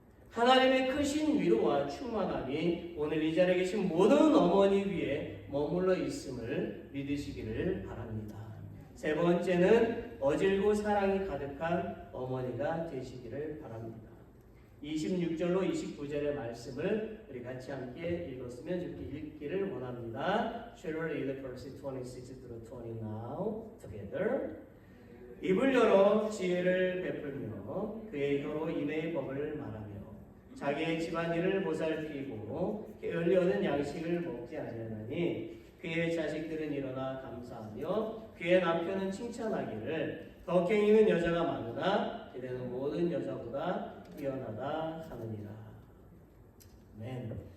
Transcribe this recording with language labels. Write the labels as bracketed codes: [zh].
[ko] 하나님의 크신 위로와 충만함이 오늘 이 자리에 계신 모든 어머니 위에 머물러 있음을 믿으시기를 바랍니다. 세 번째는 어질고 사랑이 가득한 어머니가 되시기를 바랍니다. 26절로 29절의 말씀을 우리 같이 함께 읽었으면 읽기를 원합니다. [en] Shall we read verse 26 through 20 now together? [ko] 입을 열어 지혜를 베풀며 그의 혀로 인애의 법을 말하며 자기의 집안일을 보살피고 게을리 얻은 양식을 먹지 아니하나니 그의 자식들은 일어나 감사하며 그의 남편은 칭찬하기를 덕행이는 여자가 많으나 그대는 모든 여자보다 뛰어나다 하느니라. 아멘.